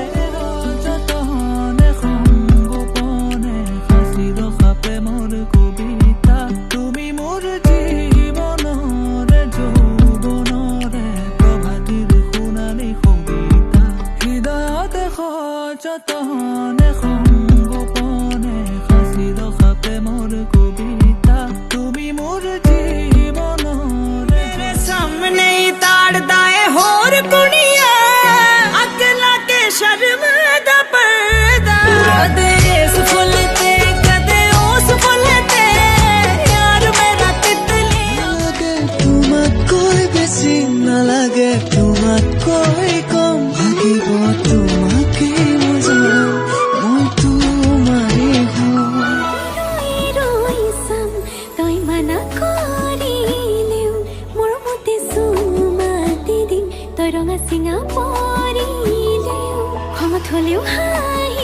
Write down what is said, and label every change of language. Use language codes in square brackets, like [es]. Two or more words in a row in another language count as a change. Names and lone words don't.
[as] যতনে সংগোপনে সাঁচি ৰখা প্ৰেমৰ কবিতা তুমি মোৰ জীৱনৰে যৌৱনৰে প্ৰভাতিৰ সোণালী সংগীতা হৃদয়তে সযতনে সংগোপনে সাঁচি ৰখা প্ৰেমৰ কবিতা তুমি মোৰ জীৱনৰে [pa] ਸਾਹਮਣੇ ਤਾੜਦਾ ਹੈ ਹੋਰ ਕੁੜੀਆਂ ਅਗਲਾ ਕੇ ਸ਼ਰਮਦਾ ਪਰਦਾ ਕਦੇ ਇਸ ਫੁੱਲ ਤੇ ਕਦੇ ਉਸ ਫੁੱਲ ਤੇ ਯਾਰ ਮੇਰਾ ਤਿਤਲੀ [as] লাগে তোমাক কৈ বেছি নালাগে তোমাক কৈ কম লাগিব তোমাকে মজাম মই তোমাৰে হম ৰৈ চাম তই মানা কৰিলেও মোৰ মতে চুমা দি দিম তই ৰঙা চিঙা পৰিলেও খঙত হ'লেও